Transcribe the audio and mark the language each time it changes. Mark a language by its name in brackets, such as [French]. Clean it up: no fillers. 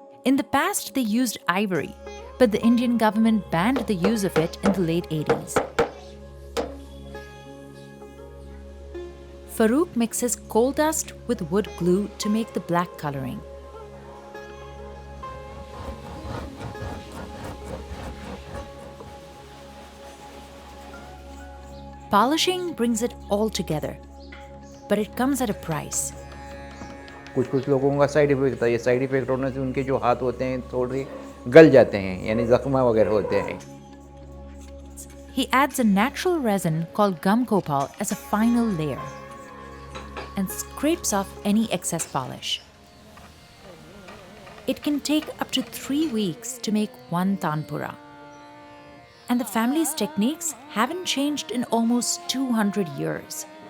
[English] In the past, they used ivory, but the Indian government banned the use of it in the late 80s. Farooq mixes coal dust with wood glue to make the black coloring. Polishing brings it all together, but it comes at a price. [Hindi] कुछ लोगों का side effect होता है. ये side effect होने से उनके जो हाथ होते हैं थोड़े गल जाते हैं, यानी जख्मा वगैरह होते हैं. [English] He adds a natural resin called gum copal as a final layer and scrapes off any excess polish. It can take up to 3 weeks to make one Tanpura. And the family's techniques haven't changed in almost 200 years.